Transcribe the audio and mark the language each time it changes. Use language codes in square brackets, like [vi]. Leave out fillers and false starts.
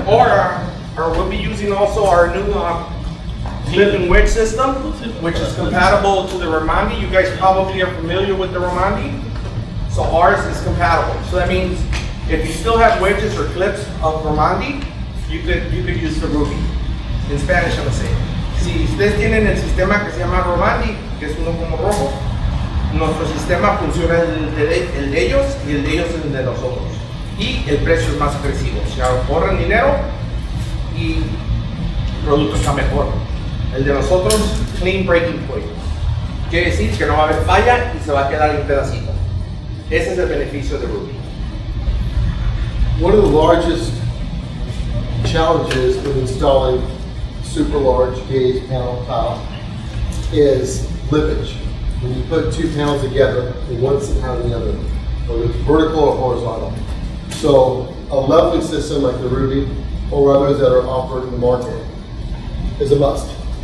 [en] Or we'll be using also our new clip and wedge system, which is compatible to the Romandi. You guys probably are familiar with the Romandi. So ours is compatible. So that means if you still have wedges or clips of Romandi, you could use the Rubi. In Spanish, I'm gonna say. [es] Si ustedes tienen el sistema que se llama Romandi, que es uno como rojo, nuestro sistema funciona el de ellos y el de ellos es el de nosotros. Y el precio es más agresivo. Se ahorran dinero y el producto está mejor. El de nosotros, [en] clean breaking point. [es] Quiere decir que no va a haber falla y se va a quedar en pedacito. Ese es el beneficio de Rubi. [en] One of the largest challenges with installing super large gauge panel tile is lippage. When you put two panels together, one behind the other, whether it's vertical or horizontal. So a leveling system like the Rubi or others that are offered in the market is a must.